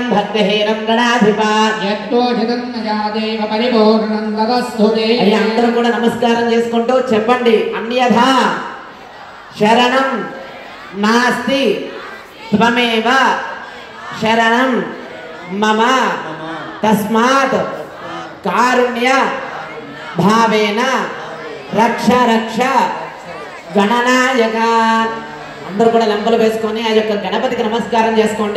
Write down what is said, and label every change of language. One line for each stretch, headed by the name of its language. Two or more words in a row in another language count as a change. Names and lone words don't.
Sanskrit: भक्तिहीनं गणाधिपा यत्तोषितं न जादेव परिपूर्णं तदस्तु ते
Telugu: అయ్యా అందరూ కూడా నమస్కారం చేసుకుంటూ చెప్పండి
Sanskrit: అన్యథా శరణం నాస్తి త్వమేవ శరణం మమ తస్మాత్ కారుణ్య భావేన రక్ష రక్ష గణనాయక
Telugu: అందరూ కూడా లంపలు వేసుకొని ఆ యొక్క గణపతికి నమస్కారం చేసుకోండి.